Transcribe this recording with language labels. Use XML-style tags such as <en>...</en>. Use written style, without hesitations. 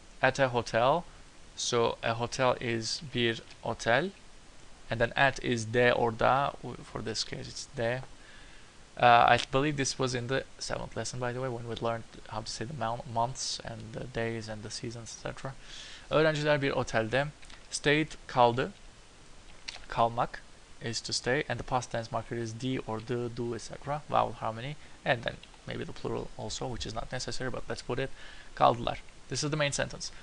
<en>At a hotel. So a hotel is</en> <tr>bir otel.</tr> <en>And then at is de or da. For this case, it's de. I believe this was in the 7th lesson, by the way, when we learned how to say the months and the days and the seasons, etc.</en> <tr>Öğrenciler bir otelde</tr> <en>stayed,</en> <tr>kaldı. Kalmak</tr> <en>is to stay, and the past tense marker is di or the, do, etc. Vowel harmony, and then maybe the plural also, which is not necessary, but let's put it.</en> <tr>Kaldılar.</tr> <en>This is the main sentence.</en>